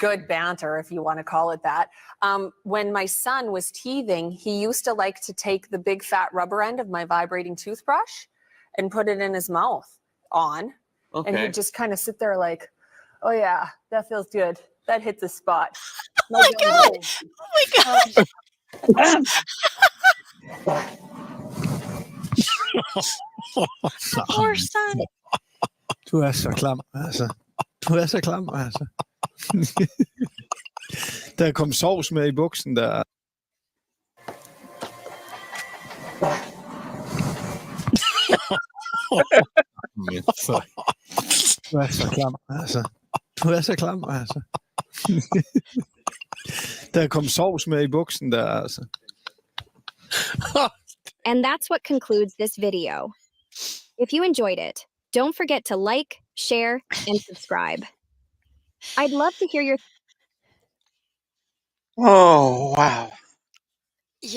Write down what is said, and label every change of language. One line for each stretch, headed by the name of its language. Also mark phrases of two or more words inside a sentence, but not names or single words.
English: good banter, if you want to call it that. When my son was teething, he used to like to take the big fat rubber end of my vibrating toothbrush and put it in his mouth and Okay. he'd just kind of sit there like, oh yeah, that feels good. That hit the spot. Oh my God. Oh my God. Poor son.
Danish: Du er så klam, altså. Du er så klam, altså. Der kom sovs med i buksen, der. Du er så klam, altså. Du er så klam, altså. Der kom sovs med i buksen, der, altså.
English: And that's what concludes this video. If you enjoyed it, don't forget to like, share, and subscribe. I'd love to hear your Oh, wow. Yeah.